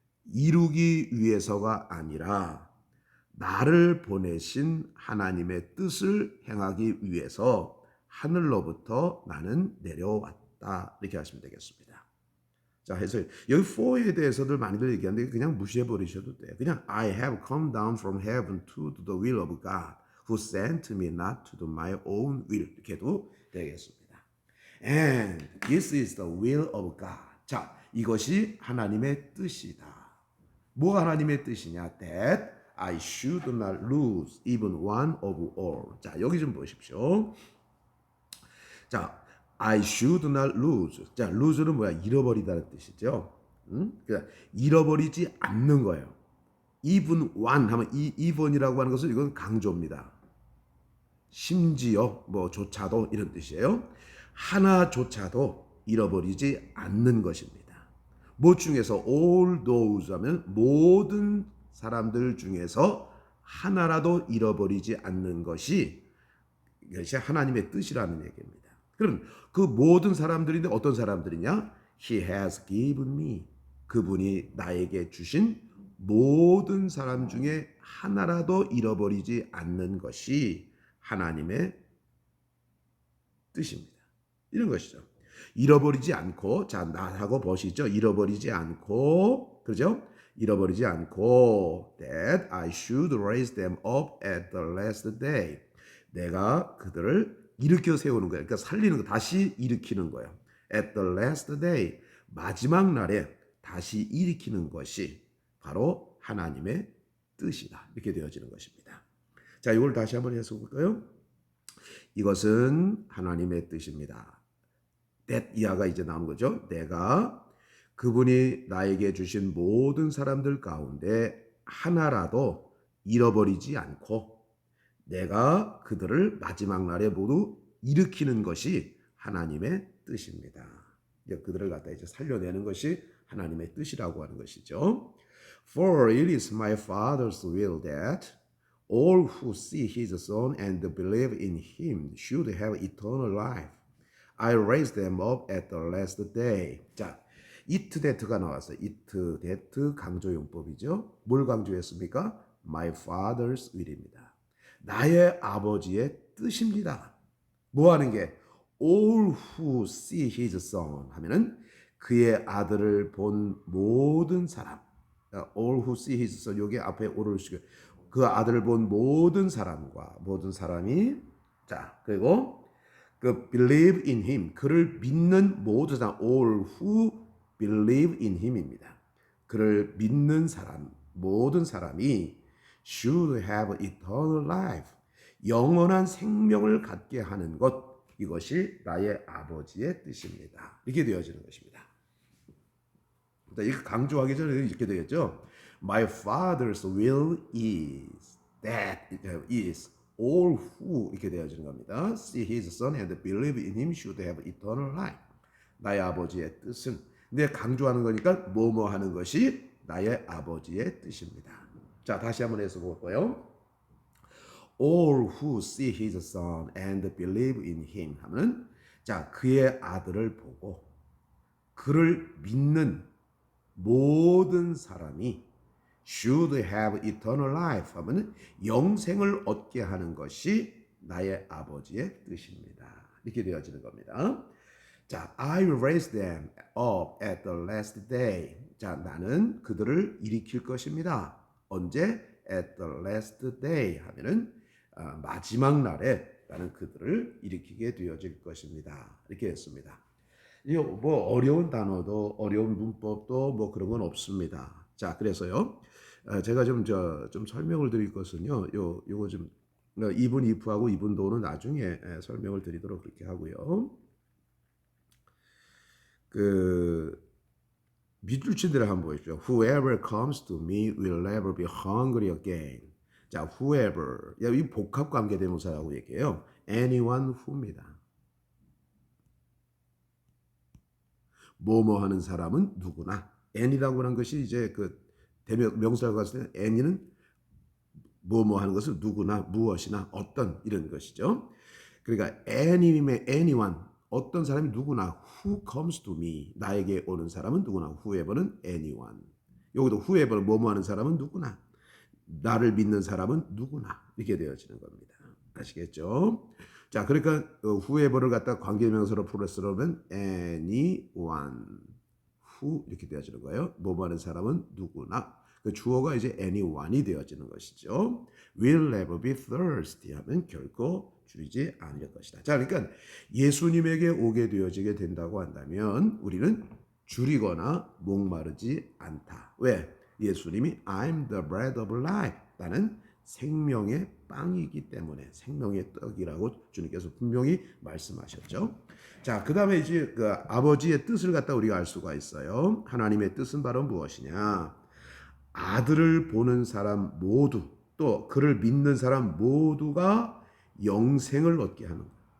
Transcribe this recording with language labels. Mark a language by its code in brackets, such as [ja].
[ko] 이루기 위해서가 아니라 나를 보내신 하나님의 뜻을 행하기 위해서 하늘로부터 나는 내려왔다. 이렇게 하시면 되겠습니다. 자, 해서 여기 for에 대해서들 많이들 얘기하는데 그냥 무시해 버리셔도 돼요. 그냥 [en] I have come down from heaven to do the will of God who sent me not to do my own will. [ko] 이렇게 해도 되겠습니다. [en] And this is the will of God. [ko] 자, 이것이 하나님의 뜻이다. 뭐가 하나님의 뜻이냐? [en] That I should not lose even one of all. [ko] 자, 여기 좀 보십시오. 자, [en] I should not lose. [ko] 자, lose는 뭐야? 잃어버리다는 뜻이죠. 그러니까 잃어버리지 않는 거예요. [en] even one [ko] 하면 이 even이라고 하는 것은 이건 강조입니다. 심지어 뭐 조차도 이런 뜻이에요. 하나조차도 잃어버리지 않는 것입니다. 뭐 중에서 [en] all those [ko] 하면 모든 사람들 중에서 하나라도 잃어버리지 않는 것이 이것이 하나님의 뜻이라는 얘기입니다. 그럼 그 모든 사람들인데 어떤 사람들이냐? [en] He has given me. [ko] 그분이 나에게 주신 모든 사람 중에 하나라도 잃어버리지 않는 것이 하나님의 뜻입니다. 이런 것이죠. 잃어버리지 않고, 자, 나하고 보시죠. 잃어버리지 않고, 그죠? 잃어버리지 않고, [en] that I should raise them up at the last day. [ko] 내가 그들을 일으켜 세우는 거예요. 그러니까 살리는 거, 다시 일으키는 거예요. [en] At the last day, [ko] 마지막 날에 다시 일으키는 것이 바로 하나님의 뜻이다. 이렇게 되어지는 것입니다. 자, 이걸 다시 한번 해서 볼까요? 이것은 하나님의 뜻입니다. that 이하가 이제 나오는 거죠. 내가 그분이 나에게 주신 모든 사람들 가운데 하나라도 잃어버리지 않고 내가 그들을 마지막 날에 모두 일으키는 것이 하나님의 뜻입니다. 그들을 갖다 이제 살려내는 것이 하나님의 뜻이라고 하는 것이죠. [en] For it is my Father's will that all who see his Son and believe in him should have eternal life. I raise them up at the last day. [ko] 자, [en] it that [ko] 가 나왔어요. [en] it that [ko] 강조용법이죠. 뭘 강조했습니까? [en] My Father's will [ko] 입니다. 나의 아버지의 뜻입니다. 뭐 하는 게? [en] All who see his son [ko] 하면은 그의 아들을 본 모든 사람. [en] All who see his son [ko] 여기 앞에 all을 쓰고 그 아들을 본 모든 사람과 모든 사람이 자 그리고 그 [en] believe in him [ko] 그를 믿는 모든 사람 [en] all who believe in him [ko] 입니다. 그를 믿는 사람 모든 사람이 [en] should have eternal life [ko] 영원한 생명을 갖게 하는 것 이것이 나의 아버지의 뜻입니다. 이렇게 되어지는 것입니다. 이거 강조하기 전에 이렇게 되겠죠. [en] My father's will is that is all who [ko] 이렇게 되어지는 겁니다. [en] See his son and believe in him should have eternal life. [ko] 나의 아버지의 뜻은 근데 강조하는 거니까 뭐뭐 하는 것이 나의 아버지의 뜻입니다. 자 다시 한번 해서 볼까요? [en] All who see his son and believe in him [ko] 하면은 자 그의 아들을 보고 그를 믿는 모든 사람이 [en] should have eternal life [ko] 하면은 영생을 얻게 하는 것이 나의 아버지의 뜻입니다. 이렇게 되어지는 겁니다. 자, [en] I will raise them up at the last day. [ko] 자, 나는 그들을 일으킬 것입니다. 언제? [en] At the last day [ko] 하면은 마지막 날에 나는 그들을 일으키게 되어질 것입니다. 이렇게 했습니다. 이거 뭐 어려운 단어도 어려운 문법도 뭐 그런 건 없습니다. 자, 그래서요. 제가 좀 설명을 드릴 것은요. 요거 좀 이분 if하고 이분 do는 나중에 설명을 드리도록 그렇게 하고요. 그 밑줄 친 대로 한번 보십시오. [en] Whoever comes to me will never be hungry again. 자, whoever. [ko] 이 복합 관계 대명사라고 얘기해요. [en] anyone who [ko] 입니다. 뭐뭐 하는 사람은 누구나. any라고 하는 것이 이제 그 대명 명사로 갔을 때 any는 뭐뭐 하는 것은 누구나 무엇이나 어떤 이런 것이죠. 그러니까 anyone 어떤 사람이 누구나 [en] who comes to me [ko] 나에게 오는 사람은 누구나 [en] whoever [ko] 는 anyone 여기도 [en] whoever [ko] 뭐뭐 하는 사람은 누구나, 나를 믿는 사람은 누구나 이렇게 되어지는 겁니다. 아시겠죠? 자, 그러니까 [en] whoever [ko] 를 갖다 관계명사로 풀었으면 [en] anyone, who [ko] 이렇게 되어지는 거예요. 뭐뭐 하는 사람은 누구나. 그 주어가 이제 anyone이 되어지는 것이죠. [en] will never be thirsty [ko] 하면 결코 줄이지 않을 것이다. 자, 그러니까 예수님에게 오게 되어지게 된다고 한다면 우리는 줄이거나 목마르지 않다. 왜? 예수님이 [en] I'm the bread of life. [ko] 나는 생명의 빵이기 때문에, 생명의 떡이라고 주님께서 분명히 말씀하셨죠. 자, 그 다음에 이제 그 아버지의 뜻을 갖다 우리가 알 수가 있어요. 하나님의 뜻은 바로 무엇이냐? 아들을 보는 사람 모두, 또 그를 믿는 사람 모두가 영생을 얻게 하는 것.